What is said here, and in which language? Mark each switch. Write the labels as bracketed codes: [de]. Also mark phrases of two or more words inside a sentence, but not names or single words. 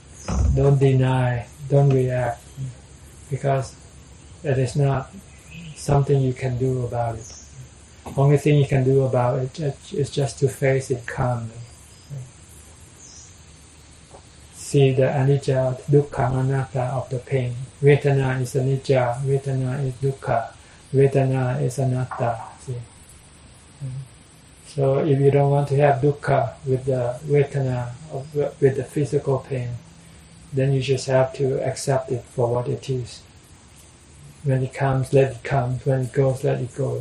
[en] Don't deny, don't react, because it is not something you can do about it. Only thing you can do about it is just to face it calmly. See the [pi] anicca, dukkha, anatta [en] of the pain. [pi] Vedana is anicca, Vedana is dukkha, Vedana is anatta. See? [en] So if you don't want to have dukkha with the Vedana, with the physical pain, then you just have to accept it for what it is. When it comes, let it come. When it goes, let it go.